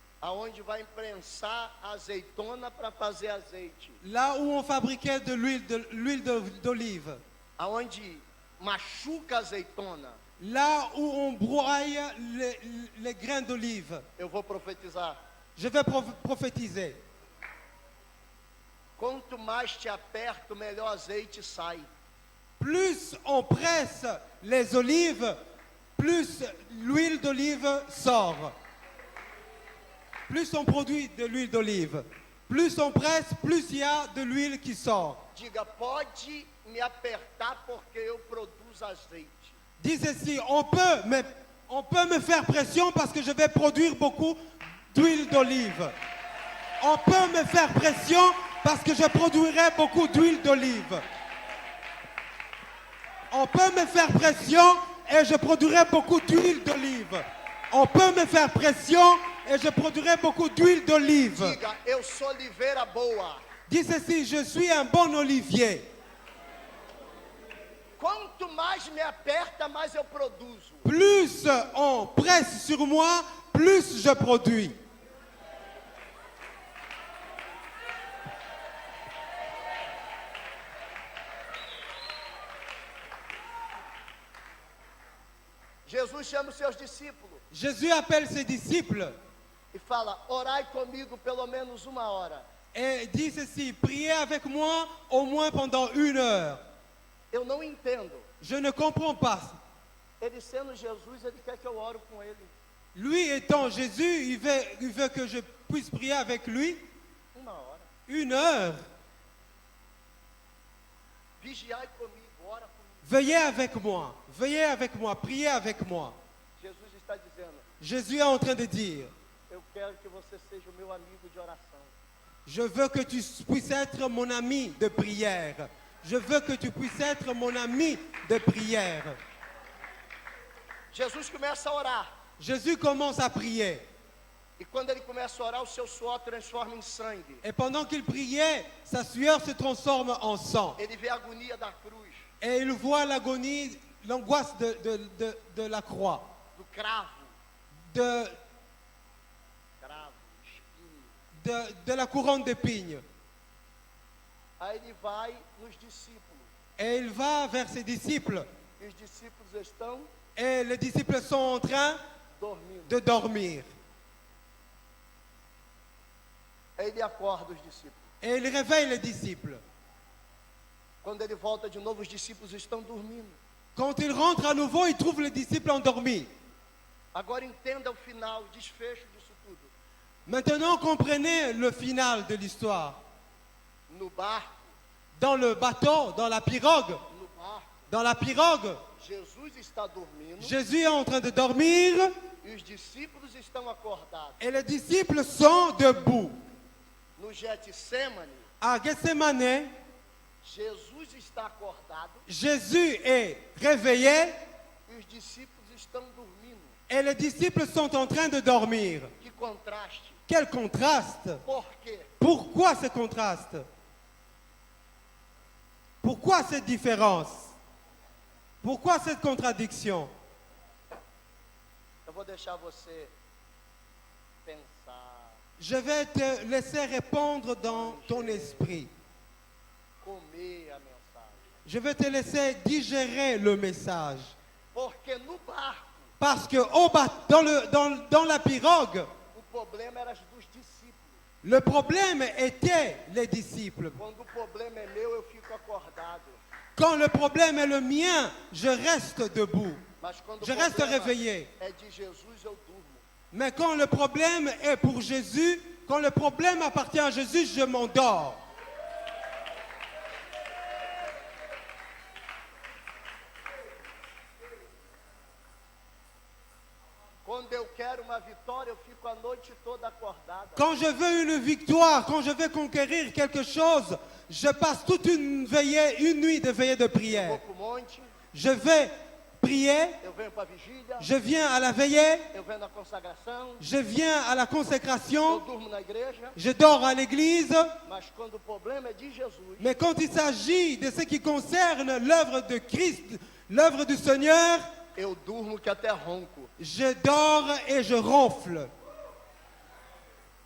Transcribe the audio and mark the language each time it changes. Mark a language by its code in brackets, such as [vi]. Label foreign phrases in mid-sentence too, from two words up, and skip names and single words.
[pt] aonde vai imprensar a azeitona para fazer azeite, [fr] là où on fabriquait de l'huile d'olive, [pt] aonde machuca a azeitona, [fr] là où on broie les grains d'olive. [pt] eu vou profetizar. [fr] Je vais prophétiser. [pt] Quanto mais te aperto, melhor azeite sai. [fr] Plus on presse les olives, plus l'huile d'olive sort. Plus on produit de l'huile d'olive. Plus on presse, plus il y a de l'huile qui sort. [pt] Diga, pode me apertar porque eu produzo azeite. [fr] Dis ceci, on peut me faire pression parce que je vais produire beaucoup d'huile d'olive. On peut me faire pression parce que je produirai beaucoup d'huile d'olive. On peut me faire pression et je produirai beaucoup d'huile d'olive. On peut me faire pression et je produirai beaucoup d'huile d'olive. [pt] Diga, eu sou oliveira boa. [fr] Dis ceci, je suis un bon olivier. [pt] Quanto mais me aperta, mais eu produzo. [fr] Plus on presse sur moi, plus je produis. [pt] Jesus chama os seus discípulos [fr] Jésus appelle ses disciples [pt] e fala, orai comigo pelo menos 1 hora. [fr] et dit ceci, priez avec moi au moins pendant 1 heure. [pt] Eu não entendo. [fr] Je ne comprends pas. [pt] Ele sendo Jesus, ele quer que eu oro com ele. [fr] Lui étant Jésus, il veut que je puisse prier avec lui [pt] 1 hora. [fr] 1 heure. [pt] Vigiai comigo, ora comigo. [fr] Veillez avec moi, priez avec moi. [pt] Jesus está dizendo, [fr] Jésus est en train de dire, [pt] eu quero que você seja o meu amigo de oração. [fr] je veux que tu puisses être mon ami de prière. Je veux que tu puisses être mon ami de prière. [pt] Jesus começa a orar. [fr] Jésus commence à prier. [pt] E quando ele começa a orar, o seu suor transforma em sangue. [fr] Et pendant qu'il priait, sa sueur se transforme en sang. [pt] Ele vê a agonia da cruz, [fr] Et il voit l'agonie, l'angoisse de la croix, [pt] do cravo, [fr] de [pt] espinho. [fr] de la couronne d'épines. [pt] Aí ele vai nos discípulos. [fr] Et il va vers ses disciples. [pt] E os discípulos estão [fr] Et les disciples sont en train [pt] dormindo. [fr] de dormir. [pt] Aí ele acorda os discípulos. [fr] Et il réveille les disciples. [pt] Quando ele volta de novo, os discípulos estão dormindo. [fr] Quand il rentre à nouveau, il trouve les disciples endormis. [pt] Agora entenda o final, o desfecho disso tudo. [fr] Maintenant, comprenez le final de l'histoire. [pt] No barco, [fr] Dans le bateau, dans la pirogue, [pt] Jesus está dormindo [fr] Jésus est en train de dormir [pt] e os discípulos estão acordados. [fr] et les disciples sont debout. [pt] No Getsemane, [fr] À Gethsemane, [pt] Jesus está acordado [fr] Jésus est réveillé [pt] e os discípulos estão dormindo. [fr] et les disciples sont en train de dormir. [pt] Que contraste! [fr] Quel contraste! [pt] Por quê? [fr] Pourquoi ce contraste? Pourquoi cette différence? Pourquoi cette contradiction? [pt] Eu vou deixar você pensar, [fr] Je vais te laisser répondre dans ton esprit. [pt] comer a mensagem. [fr] Je vais te laisser digérer le message. [pt] Porque no barco, [fr] Parce que dans la pirogue, [pt] o problema era dos discípulos. [fr] le problème était les disciples. [pt] Quando o problema é meu, eu fico acordado. [fr] Quand le problème est le mien, je reste debout. [pt] Mas quando [fr] Je [pt] o [fr] reste [pt] problema [fr] réveillé. [pt] é de Jesus, eu durmo. [fr] Mais quand le problème est pour Jésus, quand le problème appartient à Jésus, je m'endors. [pt] Quando eu quero uma vitória, eu fico a noite toda acordada. [fr] Quand je veux une victoire, quand je veux conquérir quelque chose, je passe toute une nuit de veillée de [pt] Eu vou [fr] prière. [pt] pro monte, [fr] Je vais prier, [pt] eu venho para a vigília, [fr] je viens à la veillée, [pt] eu venho na consagração, [fr] je viens à la [pt] eu [fr] consécration, [pt] durmo na igreja, [fr] je dors à l'église. [pt] mas quando o problema é de Jesus, [fr] Mais quand il s'agit de ce qui concerne l'œuvre de Christ, l'œuvre du Seigneur, [pt] eu durmo que até ronco. [fr] je dors et je ronfle.